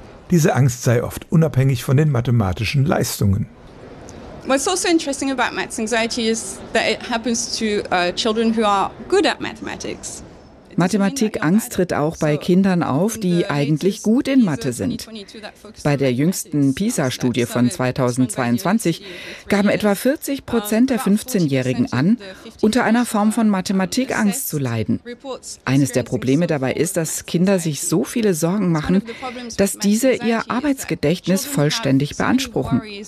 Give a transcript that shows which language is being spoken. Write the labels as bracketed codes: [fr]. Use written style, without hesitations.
[de] Diese Angst sei oft unabhängig von den mathematischen Leistungen. [en] What's also interesting about math anxiety is that it happens to children who are good at mathematics. [de] Mathematikangst tritt auch bei Kindern auf, die eigentlich gut in Mathe sind. Bei der jüngsten PISA-Studie von 2022 gaben etwa 40% der 15-Jährigen an, unter einer Form von Mathematikangst zu leiden. Eines der Probleme dabei ist, dass Kinder sich so viele Sorgen machen, dass diese ihr Arbeitsgedächtnis vollständig beanspruchen.